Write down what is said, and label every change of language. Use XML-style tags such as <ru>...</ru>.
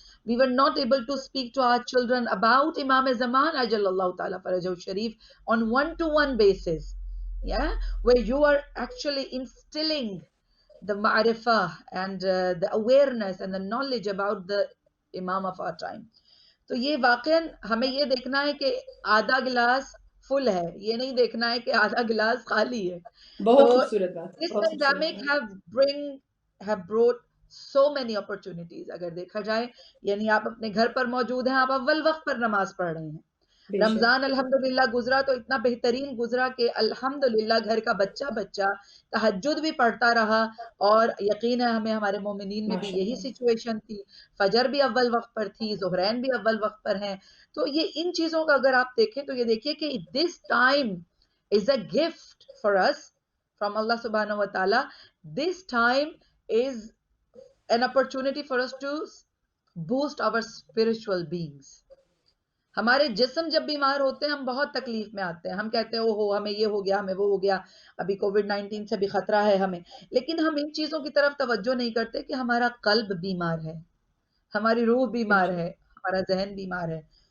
<en>We were not able to speak to our children about Imam Zaman Ajalallahu Ta'ala Farajahu Sharif on one-to-one basis. Yeah, where you are actually instilling the ma'rifah and the awareness and the knowledge about the Imam of our time.</en> <ur>تو یہ واقعاً ہمیں یہ دیکھنا ہے کہ آدھا glass فل ہے، یہ نہیں دیکھنا ہے کہ آدھا گلاس خالی ہے. تو بہت خوبصورت بات،</ur> <en>this</en> <ur>بہت خوبصورت</ur> <en>pandemic</en> <ur>بات.</ur> <en>have brought so many opportunities.</en> <ur>اگر دیکھا جائے یعنی آپ اپنے گھر پر موجود ہیں، آپ اول وقت پر نماز پڑھ رہے ہیں. بے شک. رمضان الحمدللہ گزرا تو اتنا بہترین گزرا کہ الحمدللہ گھر کا بچہ بچہ تہجد بھی پڑھتا رہا، اور یقین ہے ہمیں ہمارے مومنین میں بھی ماشاء یہی اللہ. سچویشن تھی. فجر بھی اول وقت پر تھی، ظہرین بھی اول وقت پر ہیں. تو یہ ان چیزوں کا اگر آپ دیکھیں تو یہ دیکھیے کہ</ur> <en>this time is a gift for us from</en> <ur>اللہ سبحانہ و تعالی.</ur> <en>This time is an opportunity for us to boost our spiritual beings.</en> <ur>ہمارے جسم جب بیمار ہوتے ہیں ہم بہت تکلیف میں آتے ہیں، ہم کہتے ہیں اوہو ہمیں یہ ہو گیا، ہمیں وہ ہو گیا، ابھی کووڈ-19 سے بھی خطرہ ہے ہمیں. لیکن ہم ان چیزوں کی طرف توجہ نہیں کرتے کہ ہمارا قلب بیمار ہے، ہماری روح بے بیمار شک. ہے، ہمارا ذہن بیمار ہے.</ur>